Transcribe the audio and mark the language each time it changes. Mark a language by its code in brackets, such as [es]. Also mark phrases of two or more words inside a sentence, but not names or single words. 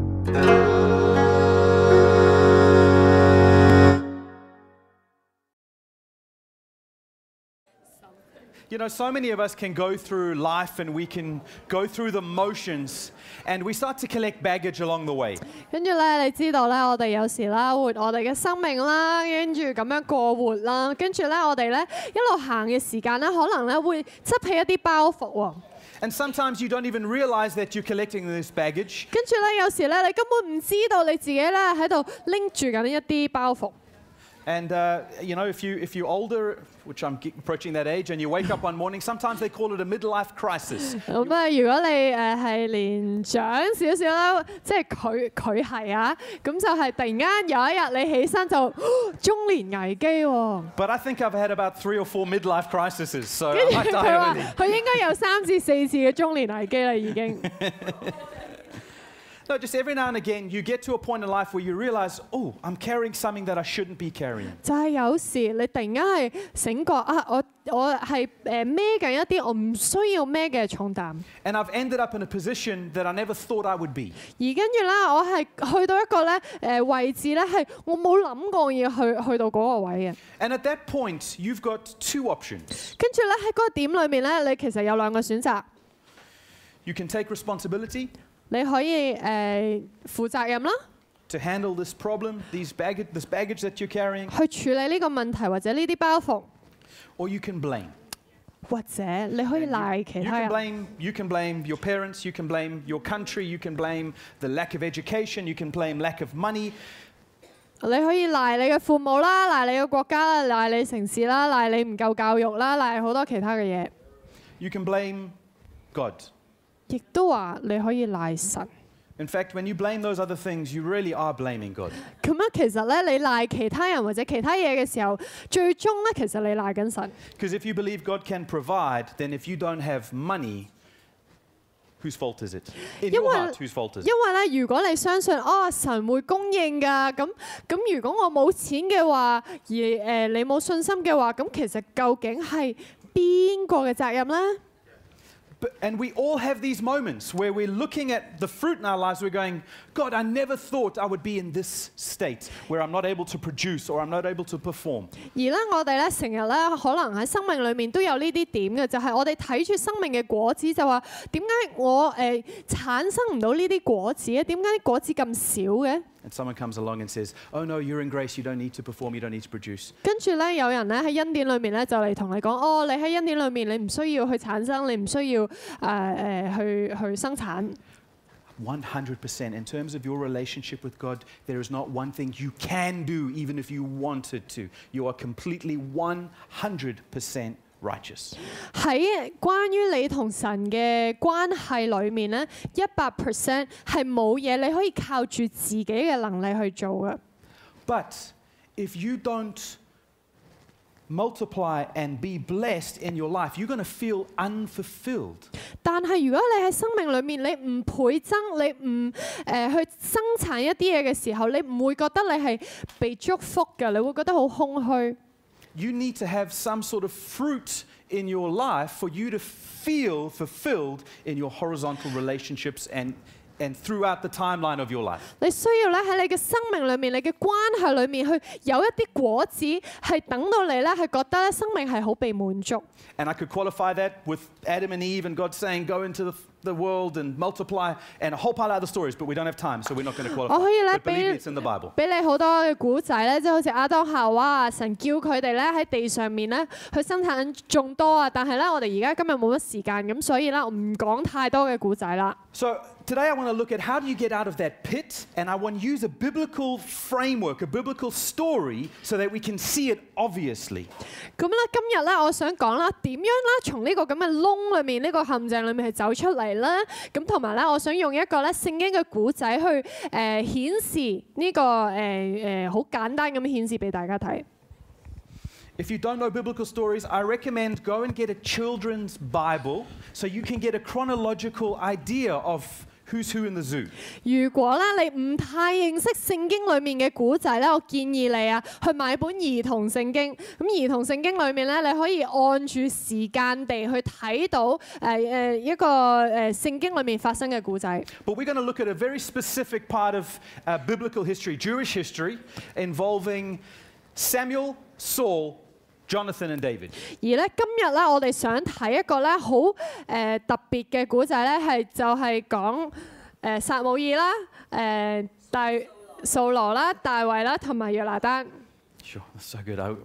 [en] You know, so many of us can go through life and we can go through the motions and we start to collect baggage along the way. [yue] 跟住咧，你知道咧，我哋有時啦，活我哋嘅生命啦，跟住咁樣過活啦，跟住咧，我哋咧一路行嘅時間咧，可能咧會執起一啲包袱喎。 [en] And sometimes you don't even realize that you're collecting this baggage. [yue] 跟住咧，有時咧，你根本唔知道你自己咧喺度拎住緊一啲包袱。 [en] And you know, if you're older, which I'm approaching that age, and you wake up one morning, sometimes they call it a midlife crisis. [yue] 咁啊，如果你係年長少少啦，即係佢係啊，咁就係突然間有一日你起身就中年危機喎。 [en] But I think I've had about 3 or 4 midlife crises, so [yue] 跟 [en] I [yue] 住 [en] might [yue] 佢 [en] die [yue] 話 [en] early. [yue] 佢應該有3至4次嘅中年危機啦，已經。 [en] No, just every now and again, you get to a point in life where you realize, oh, I'm carrying something that I shouldn't be carrying. [yue] 就係有時你突然間係醒覺啊，我係孭緊一啲我唔需要孭嘅重擔。 [en] And I've ended up in a position that I never thought I would be. [yue] 而跟住咧，我係去到一個咧位置咧，係我冇諗過要去到嗰個位嘅。 [en] And at that point, you've got 2 options. [yue] 跟住咧喺嗰個點裏面咧，你其實有2個選擇。 [en] You can take responsibility. [yue] 你可以負責任啦， [en] to handle this problem, this baggage that you're carrying, [yue] 去處理呢個問題或者呢啲包袱， [en] or you can blame. [yue] 或者你可以賴其他人。 [en] You can blame your parents, you can blame your country, you can blame the lack of education, you can blame lack of money. [yue] 你可以賴你嘅父母啦，賴你嘅國家啦，賴你城市啦，賴你唔夠教育啦，賴好多其他嘅嘢。 [en] You can blame God. [yue] 亦都話你可以賴神。 [en] In fact, when you blame those other things, you really are blaming God. [yue] 咁啊，其實咧，你賴其他人或者其他嘢嘅時候，最終咧，其實你賴緊神。 [en] Because if you believe God can provide, then if you don't have money, whose fault is it? In your heart, whose fault is it? [yue] 因為咧，如果你相信神會供應㗎，咁如果我冇錢嘅話，而你冇信心嘅話，咁其實究竟係邊個嘅責任咧？ [en] And we all have these moments where we're looking at the fruit in our lives, we're going, God, I never thought I would be in this state where I'm not able to produce or I'm not able to perform. [yue] 而咧，我哋咧成日咧，可能喺生命裏面都有呢啲點嘅，就係我哋睇住生命嘅果子，就話點解我產生唔到呢啲果子咧？點解啲果子咁少嘅？ [en] And someone comes along and says, oh no, you're in grace, you don't need to perform, you don't need to produce. [yue] 跟住咧，有人咧喺恩典裏面咧就嚟同你講，你喺恩典裏面你唔需要去產生，你唔需要去生產。 [en] 100%. In terms of your relationship with God, there is not one thing you can do, even if you wanted to. You are completely 100% righteous. [yue] 喺關於你同神嘅關係裏面咧，100% 係冇嘢你可以靠住自己嘅能力去做嘅。 [en] But if you don't multiply and be blessed in your life, you're going to feel unfulfilled. [yue] 但係如果你喺生命裏面你唔倍增，你唔去生產一啲嘢嘅時候，你唔會覺得你係被祝福嘅，你會覺得好空虛。 [en] You need to have some sort of fruit in your life for you to feel fulfilled in your horizontal relationships and throughout the timeline of your life. [yue] 你需要咧喺你嘅生命裏面，你嘅關係裏面去有一啲果子，係等到你咧係覺得咧生命係好被滿足。 [en] And I could qualify that with Adam and Eve and God saying, go into the world and multiply, and a whole pile of other stories, but we don't have time, so we're not going to qualify. [yue] 我可以咧 [en] But believe me, it's in the Bible. [yue] 俾你好多嘅古仔咧，即係好似亞當夏娃啊，神叫佢哋咧喺地上面咧去生產眾多啊，但係咧我哋而家今日冇乜時間，咁所以咧我唔講太多嘅古仔啦。 [en] So today I want to look at how do you get out of that pit, and I want to use a biblical framework, a biblical story, so that we can see it obviously. [yue] 咁咧今日咧我想講啦，點樣啦從呢個咁嘅窿裏面，呢個陷阱裏面係走出嚟咧？咁同埋咧，我想用一個咧聖經嘅古仔去顯示呢個好簡單咁顯示俾大家睇。 [en] If you don't know biblical stories, I recommend go and get a children's Bible so you can get a chronological idea of who's who in the zoo. [yue] 如果咧你唔太認識聖經裡面嘅古仔咧，我建議你啊去買本兒童聖經。咁兒童聖經裡面咧，你可以按住時間地去睇到一個聖經裡面發生嘅古仔。 [en] But we're going to look at a very specific part of biblical history, Jewish history, involving Samuel, Saul, Jonathan and David. [yue] 而咧今日咧，我哋想睇一個咧好特別嘅古仔咧，就係講撒母耳啦、掃羅啦、大衛啦同埋約拿單。 [en] Sure, that's so good.